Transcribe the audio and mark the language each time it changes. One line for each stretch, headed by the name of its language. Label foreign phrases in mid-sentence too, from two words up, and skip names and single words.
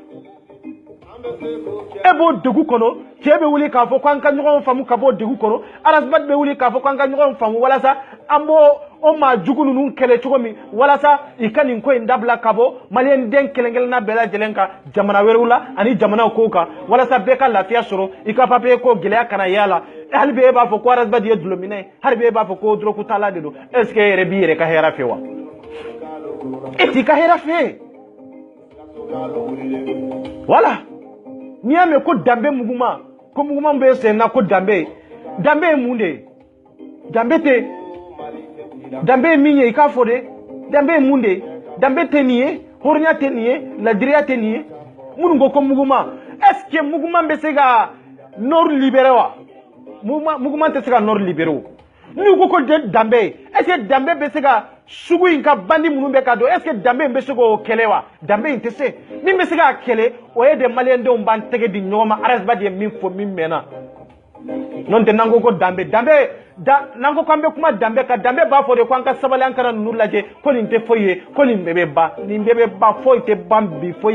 Bambara: e b'o degun kɔnɔ cɛ bɛ wuli k'a fɔ ko an ka ɲɔgɔn faamu ka bɔ degun kɔnɔ Asbad bɛ wuli k'a fɔ ko an ka ɲɔgɔn faamu walasa an b'o o maa jugu ninnu kɛlɛ cogo min walasa i ka nin ko in dabila ka bɔ maliyɛn den kelen-kelenna bɛɛ lajɛlen kan jamana wɛrɛw la ani jamanaw kow kan walasa bɛɛ ka lafiya sɔrɔ i ka papier ko gɛlɛya kana y'a la hali bi e b'a fɔ ko Asbad ye dulɔminɛ ye hali bi e b'a fɔ ko dɔrɔku tala de don
French: est ce que
Bambara: e yɛrɛ b'i yɛrɛ ka hɛrɛ fɛ wa e t'i ka hɛrɛ fɛ voilà n'i y'a mɛn ko danbe muguma ko muguma bɛ sen na ko danbe ye mun de ye danbe tɛ danbe ye min ye i k'a fɔ de danbe ye mun de ye danbe tɛ nin ye hɔrɔnya tɛ nin ye ladiriya tɛ nin ye minnu ko muguma
French: est ce que
Bambara: muguma bɛ se ka
French: nord libérer
Bambara: wa muguma tɛ se ka
French: nord libérer
Bambara: o n'u ko danbe
French: est ce que
Bambara: danbe bɛ se ka sugu in ka bandi minnu bɛ ka don
French: est ce que
Bambara: danbe in bɛ se k'o kɛlɛ wa danbe in tɛ se min bɛ se k'a kɛlɛ o ye de maliyɛn denw b'an tɛgɛ di ɲɔgɔn ma Asbad ye min fɔ min mɛnna n'o tɛ n'an ko danbe n'an ko k'an bɛ kuma danbe kan danbe b'a fɔ de ko an ka sabali an kana ninnu lajɛ ko nin tɛ foyi ye ko nin bɛɛ bɛ ban nin bɛɛ bɛ ban foyi tɛ ban bi foyi